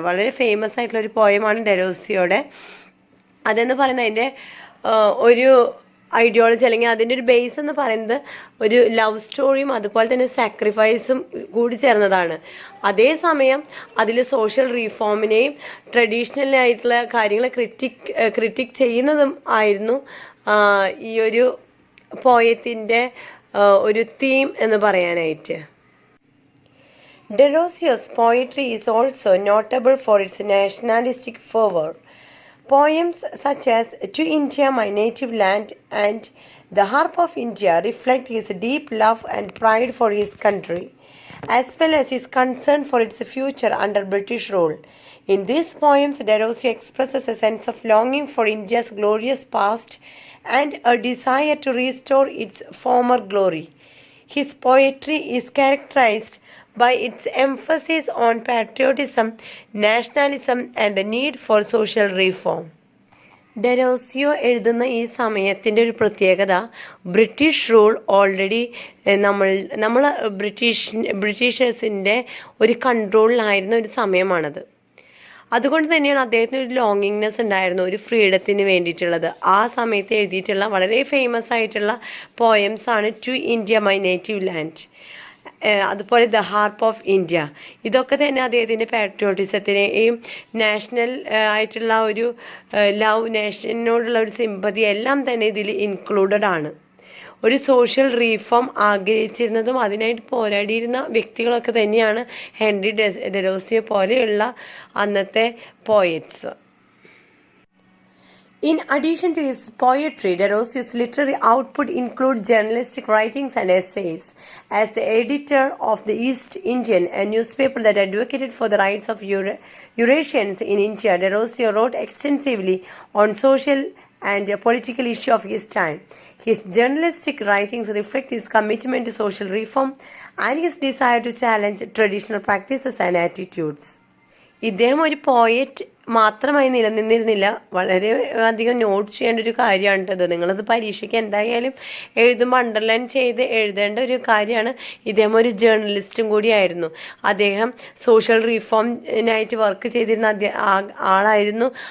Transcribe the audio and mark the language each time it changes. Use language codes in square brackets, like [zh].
[ml] വളരെ ഫേമസ് ആയിട്ടുള്ള ഒരു പോയമാണ് ഡെറോസിയോയുടെ. അതെന്ന് പറയുന്നത് അതിൻ്റെ ഒരു ഐഡിയോളജി, അല്ലെങ്കിൽ അതിൻ്റെ ഒരു ബേസ് എന്ന് പറയുന്നത് ഒരു ലവ് സ്റ്റോറിയും അതുപോലെ തന്നെ സാക്രിഫൈസും കൂടി ചേർന്നതാണ്. അതേസമയം അതിൽ സോഷ്യൽ റീഫോമിനെയും ട്രഡീഷണൽ ആയിട്ടുള്ള കാര്യങ്ങളെ ക്രിറ്റിക് ചെയ്യുന്നതും ആയിരുന്നു ഈ ഒരു പോയത്തിൻ്റെ ഒരു തീം എന്ന് പറയാനായിട്ട്. [en] Derosio's poetry is also notable for its nationalistic fervor. Poems such as To India, My Native Land and The Harp of India reflect his deep love and pride for his country, as well as his concern for its future under British rule. In these poems, Derosio expresses a sense of longing for India's glorious past and a desire to restore its former glory. His poetry is characterized by its emphasis on patriotism, nationalism, and the need for social reform. [ml] Derozio എഴുതുന്ന ഈ സമയത്തിൻ്റെ ഒരു British rule already നമ്മൾ ബ്രിട്ടീഷേഴ്സിൻ്റെ ഒരു കൺട്രോളിലായിരുന്ന ഒരു സമയമാണത്. അതുകൊണ്ട് തന്നെയാണ് അദ്ദേഹത്തിന് ഒരു ലോങ്ങിങ്നെസ് ഉണ്ടായിരുന്നു, ഒരു ഫ്രീഡത്തിന് വേണ്ടിയിട്ടുള്ളത്. ആ സമയത്ത് എഴുതിയിട്ടുള്ള വളരെ ഫേമസ് ആയിട്ടുള്ള പോയംസാണ് to India my native land, അതുപോലെ ദ ഹാർപ്പ് ഓഫ് ഇന്ത്യ. ഇതൊക്കെ തന്നെ അദ്ദേഹത്തിൻ്റെ പാട്രിയോട്ടിസത്തിനെയും നാഷണൽ ആയിട്ടുള്ള ഒരു ലവ്, നേഷനോടുള്ള ഒരു സിമ്പതി എല്ലാം തന്നെ ഇതിൽ ഇൻക്ലൂഡഡ് ആണ്. ഒരു സോഷ്യൽ റീഫോം ആഗ്രഹിച്ചിരുന്നതും അതിനായിട്ട് പോരാടിയിരുന്ന വ്യക്തികളൊക്കെ തന്നെയാണ് ഹെൻറി ഡെറോസിയോ പോലെയുള്ള അന്നത്തെ poets. [en] In addition to his poetry, Derosio's literary output includes journalistic writings and essays. As the editor of the East Indian, a newspaper that advocated for the rights of Eurasians in India, Derosio wrote extensively on social and a political issue of his time. His journalistic writings reflect his commitment to social reform and his desire to challenge traditional practices and attitudes. [ml] ഇദ്ദേഹം ഒരു poet മാത്രമായി നിലനിന്നിരുന്നില്ല. വളരെ അധികം not ചെയ്യേണ്ട ഒരു കാര്യമാണ് ഇത്. നിങ്ങളത് പരീക്ഷയ്ക്ക് എന്തായാലും എഴുതുമ്പോൾ അണ്ടർലൈൻ ചെയ്ത് എഴുതേണ്ട ഒരു കാര്യമാണ്. ഇദ്ദേഹം ഒരു ജേർണലിസ്റ്റും കൂടിയായിരുന്നു. അദ്ദേഹം സോഷ്യൽ റീഫോമിനായിട്ട് വർക്ക് ചെയ്തിരുന്ന ആളായിരുന്നു.